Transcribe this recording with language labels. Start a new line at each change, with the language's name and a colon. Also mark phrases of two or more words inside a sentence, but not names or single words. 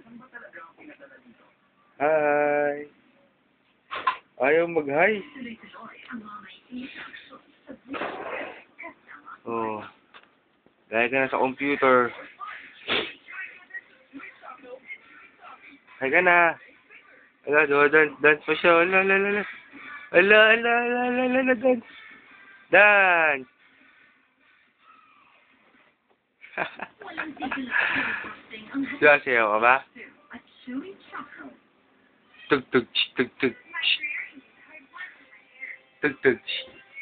Filipino: Hi. Ayaw mag-hi. Oh. Dahil ka na sa computer. Hi ka na. Ala, dance pa siya. Ala, ala, ala. Ala, ala, ala, ala, ala, dance. Dance. Sasayaw ka ba? Tug, tug, tug, tug. Tug, tug.